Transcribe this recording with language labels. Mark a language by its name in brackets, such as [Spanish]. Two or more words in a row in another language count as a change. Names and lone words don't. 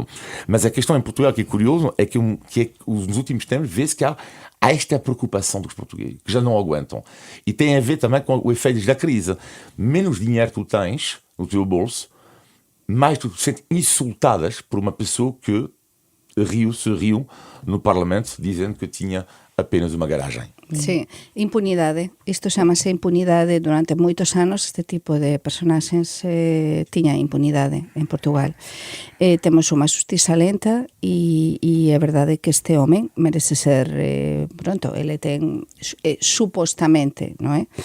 [Portuguese] Mas a questão em Portugal que é curioso é que nos últimos tempos vê-se que há esta preocupação dos portugueses, que já não aguentam. E tem a ver também com o efeito da crise. Menos dinheiro tu tens no teu bolso, mais tu te sentes insultadas por uma pessoa que se riu no Parlamento dizendo que tinha apenas uma garagem. [Galician] Sí, impunidade. Isto chamase impunidade. Durante moitos anos este tipo de personaxes tiña impunidade en Portugal. Temos unha xustiza lenta e é verdade que este home merece ser ele ten supostamente, non é?